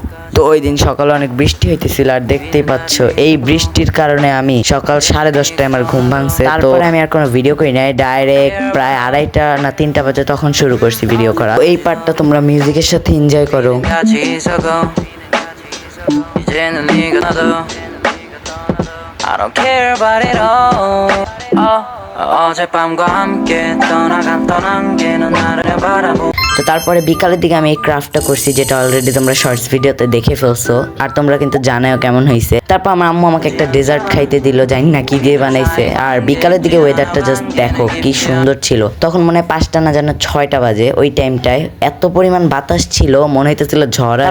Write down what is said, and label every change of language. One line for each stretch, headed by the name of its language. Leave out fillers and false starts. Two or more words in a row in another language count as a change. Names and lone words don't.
Bangla: তো ওই দিন সকালে অনেক বৃষ্টি হইতেছিল আর দেখতেই পাচ্ছ এই বৃষ্টির কারণে আমি সকাল 10:30টায় আমার ঘুম ভাঙছে। তারপরে আমি আর কোনো ভিডিও করি নাই, ডাইরেক্ট প্রায় 2:30 না 3টা বাজে তখন শুরু করছি ভিডিও করা। এই পার্টটা তোমরা মিউজিকের সাথে এনজয় করো।
English: I don't care about it all.
Korean: 어젯밤과 함께 떠나갔던 안개는 나를 바라보।
Bangla: তো তারপরে বিকালের দিকে আমি এই ক্রাফটটা করছি, যেটা অলরেডি তোমরা
English: shorts video
Bangla: দেখে ফেলছো আর তোমরা কিন্তু জানাও কেমন হয়েছে। তারপর আমার আম্মু আমাকে একটা ডেজার্ট খাইতে দিল, জানি না কি দিয়ে বানাইছে। আর বিকালের দিকে ওয়েদারটা জাস্ট দেখো কি সুন্দর ছিল। তখন মনে হয় 5টা না যেন 6টা বাজে। ওই টাইমটায় এত পরিমাণ বাতাস ছিল, মনে হইতেছিল ঝড় আসবে।